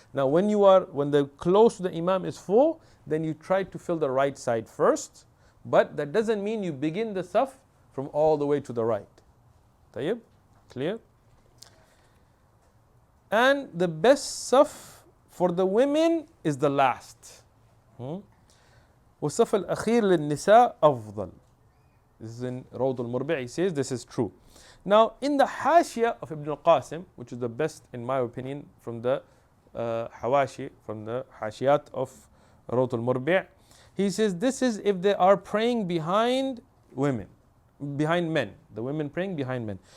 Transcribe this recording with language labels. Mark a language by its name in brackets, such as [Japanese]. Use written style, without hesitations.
[English] Now when the close to the imam is full, then you try to fill the right side first, but that doesn't mean you begin the saf from all the way to the right. Tayyib? Clear? And the best saf for the women is the last. [Arabic] والصف الأخير للنساء أفضل. [English] This is in Rawd al-Murbi', he says this is true. Now in the Hashia of Ibn al-Qasim, which is the best in my opinion from the Hawashi, from the Hashiyat of Rawd al-Murbi', he says this is if they are praying behind women, behind men, the women praying behind men.